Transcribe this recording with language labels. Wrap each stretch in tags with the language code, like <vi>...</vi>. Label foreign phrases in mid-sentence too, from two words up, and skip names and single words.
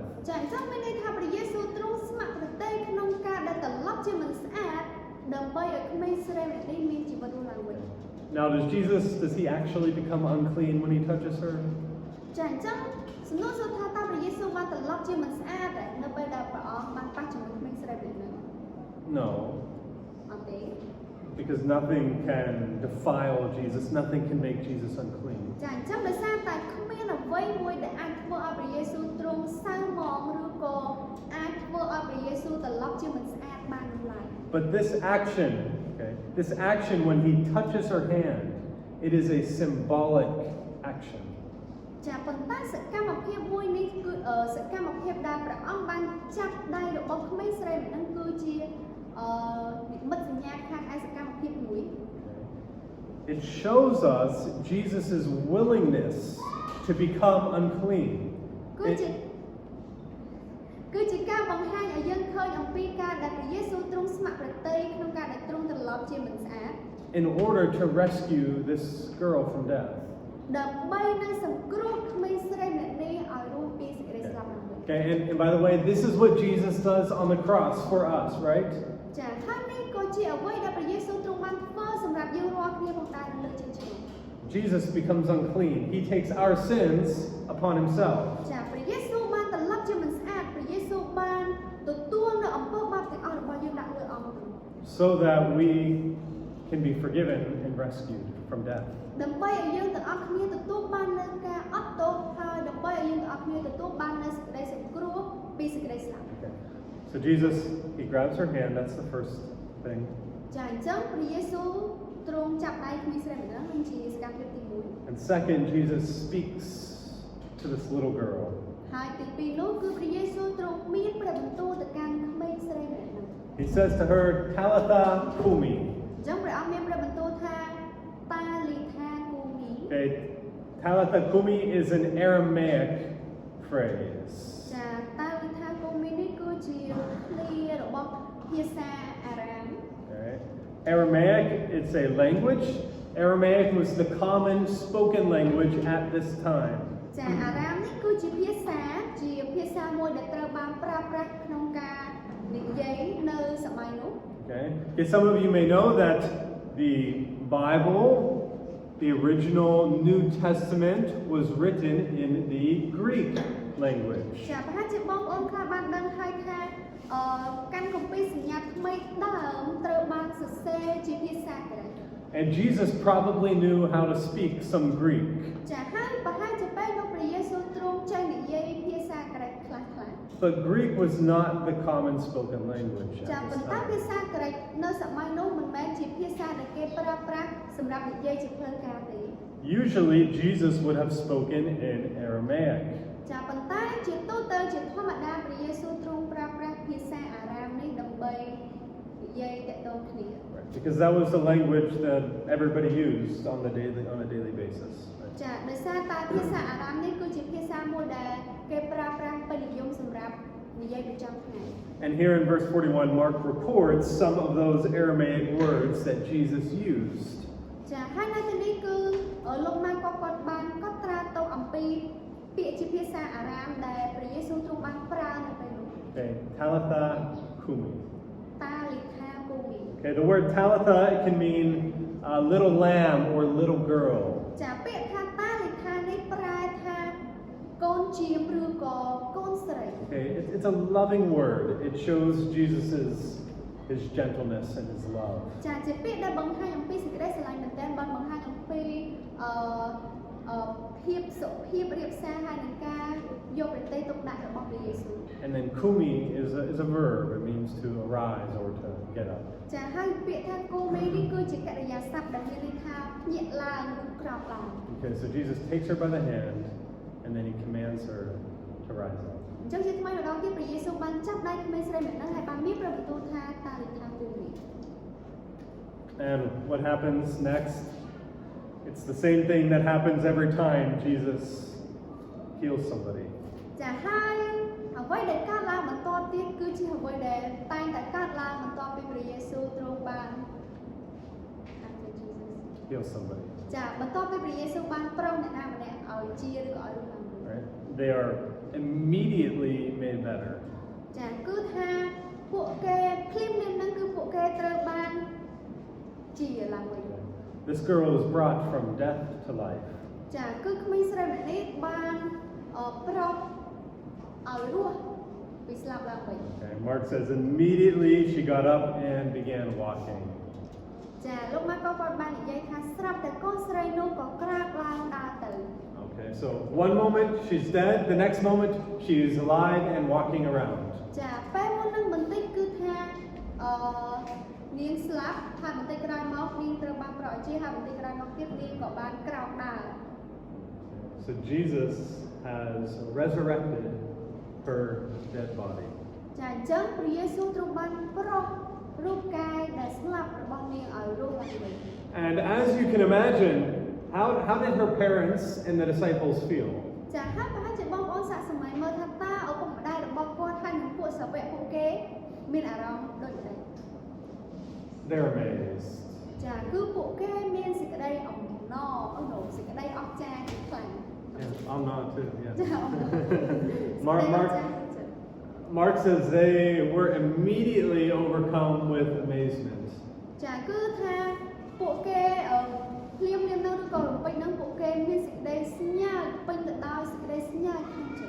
<km>ចាអញ្ចឹងមានន័យថាព្រះយេស៊ូវទ្រង់ស្ម័គ្រប្រទៃក្នុងការដែលត្រឡប់ជាមិនស្អាតដើម្បីឲ្យក្មេងស្រីម្នាក់នេះមានជីវិតរស់ឡើងវិញ</km> <en>Now, does he actually become unclean when he touches her?</en> <km>ចាអញ្ចឹងសំណួរសួរថាតើព្រះយេស៊ូវបានត្រឡប់ជាមិនស្អាតដែរនៅពេលដែលព្រះអង្គបានប៉ះជាមួយក្មេងស្រីម្នាក់នេះ</km> <en>No,</en> <km>អត់ទេ</km> <en>because nothing can defile Jesus, nothing can make Jesus unclean.</en> <km>ចាអញ្ចឹងដោយសារតែគ្មានអ្វីមួយដែលអាចធ្វើឲ្យព្រះយេស៊ូវទ្រង់សៅហ្មងឬក៏អាចធ្វើឲ្យព្រះយេស៊ូវត្រឡប់ជាមិនស្អាតបាននោះឡើយ</km> <en>But this action when he touches her hand, it is a symbolic action.</en> <km>ចាប៉ុន្តែសកម្មភាពមួយនេះគឺសកម្មភាពដែលព្រះអង្គបានចាប់ដៃរបស់ក្មេងស្រីម្នាក់ហ្នឹងគឺជានិមិត្តសញ្ញាខាងឯសកម្មភាពមួយ</km> <en>It shows us Jesus' willingness to become unclean.</en> <km>គឺជាការបង្ហាញឲ្យយើងឃើញអំពីការដែលព្រះយេស៊ូវទ្រង់ស្ម័គ្រប្រទៃក្នុងការដែលទ្រង់ត្រឡប់ជាមិនស្អាត</km> <en>In order to rescue this girl from death.</en> <km>ដើម្បីនឹងសង្គ្រោះក្មេងស្រីម្នាក់នេះឲ្យរស់ពីសេចក្តីស្លាប់ឡើងវិញ</km> <en>Okay, and by the way, this is what Jesus does on the cross for us, right?</en> <km>ចាហើយនេះក៏ជាអ្វីដែលព្រះយេស៊ូវទ្រង់បានធ្វើសម្រាប់យើងរាល់គ្នាផងដែរនៅលើជើងឈ្មោះ</km> <en>Jesus becomes unclean. He takes our sins upon himself.</en> <km>ចាព្រះយេស៊ូវបានត្រឡប់ជាមិនស្អាតព្រះយេស៊ូវបានទទួលនៅអំពើបាបទាំងអស់របស់យើងដាក់លើអង្គ</km> <en>So that we can be forgiven and rescued from death.</en> <km>ដើម្បីឲ្យយើងទាំងអស់គ្នាទទួលបាននូវការអត់ទោសហើយដើម្បីឲ្យយើងទាំងអស់គ្នាទទួលបាននូវសេចក្តីសង្គ្រោះពីសេចក្តីស្លាប់</km> <en>Okay. So Jesus, he grabs her hand. That's the first thing.</en> <km>ចាអញ្ចឹងព្រះយេស៊ូវទ្រង់ចាប់ដៃក្មេងស្រីម្នាក់នោះជាសកម្មភាពទី1</km> <en>And second, Jesus speaks to this little girl.</en> <km>ហើយទី2នោះគឺព្រះយេស៊ូវទ្រង់មានព្រះបន្ទូលទៅកាន់ក្មេងស្រីម្នាក់នោះ</km> <en>He says to her,</en> <arc>טליתא קומי.</arc> <km>អញ្ចឹងព្រះអង្គមានព្រះបន្ទូលថា</km> <arc>טליתא קומי</arc> <en>Okay.</en> <arc>טליתא קומי</arc> <en>is an Aramaic phrase.</en> <km>ចា</km> <arc>טליתא קומי</arc> <km>នេះគឺជាឃ្លារបស់ភាសាអារ៉ាម</km> <en>Alright. Aramaic, it's a language. Aramaic was the common spoken language at this time.</en> <km>ចាអារ៉ាមនេះគឺជាភាសាមួយដែលត្រូវបានប្រើប្រាស់ក្នុងការនិយាយនៅសម័យនោះ</km> <en>Okay. Some of you may know that the Bible, the original New Testament, was written in the Greek language.</en> <km>ចាប្រហែលជាបងប្អូនខ្លះបានដឹងហើយថាកាន់គម្ពីរសញ្ញាថ្មីដើមត្រូវបានសរសេរជាភាសាក្រិក</km> <en>And Jesus probably knew how to speak some Greek.</en> <km>ចាហើយប្រហែលជាពេលនោះព្រះយេស៊ូវទ្រង់ចេះនិយាយភាសាក្រិកខ្លះៗ</km> <en>But Greek was not the common spoken language</en> <km>ចា</km> <en>at</en> <km>ប៉ុ</km> <en>this</en> <km>ន្តែភា</km> <en>time.</en> <km>សាក្រិកនៅសម័យនោះមិនមែនជាភាសាដែលគេប្រើប្រាស់សម្រាប់និយាយជាផ្លូវការទេ</km> <en>Usually Jesus would have spoken in Aramaic.</en> <km>ចាប៉ុន្តែជាទូទៅជាធម្មតាព្រះយេស៊ូវទ្រង់ប្រើប្រាស់ភាសាអារ៉ាមនេះដើម្បីនិយាយទាក់ទងគ្នា</km> <en>Right. Because that was the language that everybody used on a daily basis. Right.</en> <km>ចាដោយសារតែភាសាអារ៉ាមនេះគឺជាភាសាមួយដែលគេប្រើប្រាស់ពេញនិយមសម្រាប់និយាយប្រចាំថ្ងៃ</km> <en>And here in verse 41, Mark records some of those Aramaic words that Jesus used.</en> <km>ចាហើយនៅទីនេះគឺលោកម៉ាកគាត់បានកត់ត្រាទៅអំពីពាក្យជាភាសាអារ៉ាមដែលព្រះយេស៊ូវទ្រង់បានប្រើនៅពេលនោះ</km> <arc>Okay, טליתא קומי. טליתא קומי</arc> <en>Okay, the word Talitha, it can mean little lamb or little girl.</en> <km>ចាពាក្យថាតាលីថានេះប្រែថាកូនជាមឬក៏កូនស្រី</km> <en>Okay, it's a loving word. It shows his gentleness and his love.</en> <km>ចាជាពាក្យដែលបង្ហាញអំពីសេចក្តីស្រឡាញ់មែនទែនបានបង្ហាញអំពីភាពសុភាពរៀបសារហើយនឹងការយកប្រតិទុកដាក់របស់ព្រះយេស៊ូវ</km> <en>And then kumi is a verb. It means to arise or to get up.</en> <km>ចាហើយពាក្យថាគូមីនេះគឺជាកិរិយាសព្ទដែលមានន័យថាភ្ញាក់ឡើងឬក្រោកឡើង</km> <en>Okay, so Jesus takes her by the hand and then he commands her to rise up.</en> <km>អញ្ចឹងជាថ្មីម្ដងទៀតព្រះយេស៊ូវបានចាប់ដៃក្មេងស្រីម្នាក់ហ្នឹងហើយបានមានព្រះបន្ទូលថា</km> <arc>טליתא קומי</arc> <en>And what happens next? It's the same thing that happens every time Jesus heals somebody.</en> <km>ចាហើយអ្វីដែលកើតឡើងបន្តទៀតគឺជាអ្វីដែលតែងតែកើតឡើងបន្ទាប់ពីព្រះយេស៊ូវទ្រង់បាន</km> <en>Heal somebody.</en> <km>ចាបន្ទាប់ពីព្រះយេស៊ូវបានប្រោសអ្នកណាម្នាក់ឲ្យជាឬក៏ឲ្យរស់ឡើងវិញ</km> <en>Right? They are immediately made better.</en> <km>ចាគឺថាពួកគេភ្លាមៗហ្នឹងគឺពួកគេត្រូវបានជាឡើងវិញ</km> <en>This girl was brought from death to life.</en> <km>ចាគឺក្មេងស្រីម្នាក់នេះបានប្រោសឲ្យរស់ពីស្លាប់ឡើងវិញ</km> <en>Okay, Mark says immediately she got up and began walking.</en> <km>ចាលោកម៉ាកគាត់បាននិយាយថាស្រាប់តែកូនស្រីនោះក៏ក្រាបឡើងដើរទៅ</km> <en>Okay, so one moment she's dead, the next moment she's alive and walking around.</en> <km>ចាពេលមុននឹងបន្តិចគឺថានាងស្លាប់ហើយបន្តិចក្រោយមកនាងត្រូវបានប្រោសឲ្យជាហើយបន្តិចក្រោយមកទៀតនាងក៏បានក្រោកដើរ</km> <en>So Jesus has resurrected her dead body.</en> <km>ចាអញ្ចឹងព្រះយេស៊ូវទ្រង់បានប្រោសរូបកាយដែលស្លាប់របស់នាងឲ្យរស់ឡើងវិញ</km> <en>And as you can imagine, how did her parents and the disciples feel?</en> <km>ចាហើយប្រហែលជាបងប្អូនសាកសម័យមើលថាតើឪពុកម្ដាយរបស់គាត់ហើយនិងពួកសាវកពួកគេមានអារម្មណ៍ដូចម្ដេច</km> <en>They're amazed.</en> <km>ចាគឺពួកគេមានសេចក្តីអំណរសេចក្តីអស្ចារ្យខ្លាំង</km> <en>Yeah, I'm not too.</en> <km>ចា</km> <en>Yeah. Mark says they were immediately overcome with amazement.</en> <km>ចាគឺថាពួកគេភ្លាមៗនៅឬក៏រំពេចនឹងពួកគេមានសេចក្តីស្ញាល់ពេញទៅដោយសេចក្តីស្ញាល់ក្នុងចិត្ត</km>